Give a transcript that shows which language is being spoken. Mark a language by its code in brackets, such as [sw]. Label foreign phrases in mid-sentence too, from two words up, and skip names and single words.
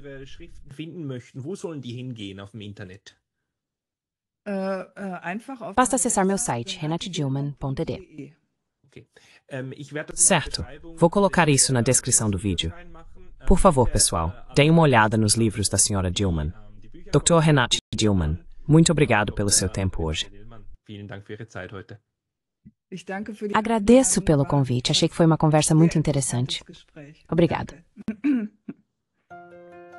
[pt] Basta acessar meu site, renatedilman.de. Certo, vou colocar isso na descrição do vídeo. Por favor, pessoal, deem uma olhada nos livros da Sra. Gilman. Dr. Renate Gilman, muito obrigado pelo seu tempo hoje. [de] Ich danke für die [pt] Agradeço pelo convite, achei que foi uma conversa muito interessante. [de] Gespräch. [pt] Obrigada. [de] Danke.